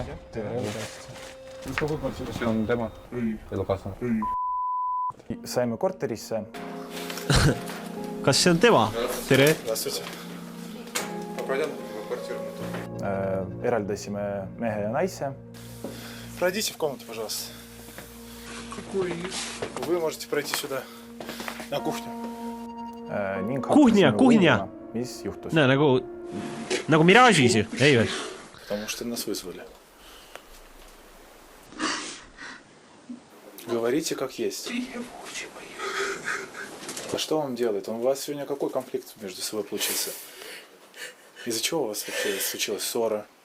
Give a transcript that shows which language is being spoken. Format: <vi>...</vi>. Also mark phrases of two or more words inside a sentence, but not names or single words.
<et>Tere. See on tema? Ei. Elukaaslane? Ei. Saime korterisse. Kas see on tema? Tere. Eraldasime mehe ja naise.</et> <ru>Пройдите в комнату, пожалуйста. Какой? Вы можете пройти сюда, на кухню. Kuhnia!</ru> <et>Mis juhtus? No, nagu Mirage'is ju, ei või?</et> <ru>Потому что нас вызвали. Говорите, как есть. А что он делает? У вас сегодня какой конфликт между собой получился? Из-за чего у вас вообще случилась ссора?</ru>